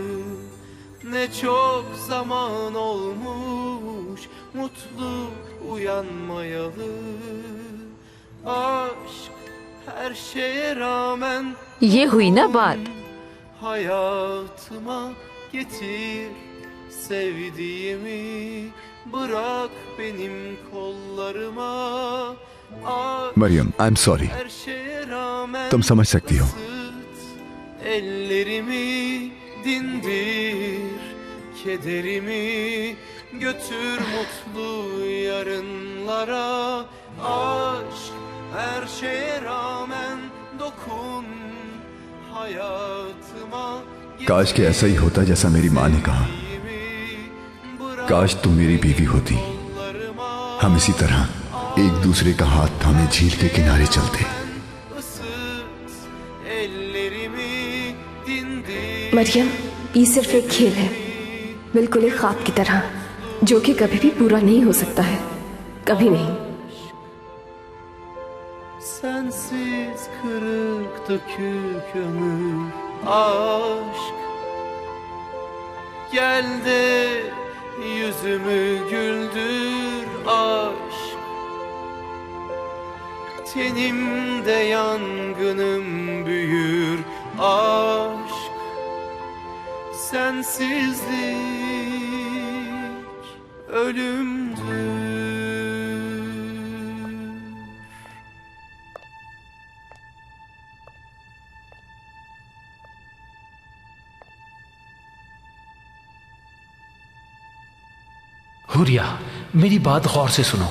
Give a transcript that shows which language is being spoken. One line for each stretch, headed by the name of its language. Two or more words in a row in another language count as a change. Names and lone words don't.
Turkish: Ne çok zaman olmuş mutlu uyanmayalı. Aşk her şeye rağmen
Hindi: ये हुई ना बात।
Turkish: hayatıma getir sevdiğimi, bırak benim kollarıma.
Hindi: मरियम,
English: I am sorry.
Hindi: तुम समझ सकती हो।
Turkish: Ellerimi dindir, kederimi götür mutlu yarınlara. Aşk her şeye rağmen dokun hayatıma.
Hindi: काश के ऐसा ही होता जैसा मेरी माँ ने कहा। काश तुम मेरी बीवी होती, हम इसी तरह एक दूसरे का हाथ थामे झील के किनारे चलते। मरियम, ये सिर्फ एक खेल है, बिल्कुल एक ख्वाब की तरह, जो कि कभी भी पूरा नहीं हो सकता है, कभी नहीं।
Turkish: Sensiz kırık dökük ömür aşk. Gel de yüzümü güldür aşk. Tenimde yangınım büyür aşk. Sensizlik ölümdür.
Hindi: हुरिया, मेरी बात गौर से सुनो।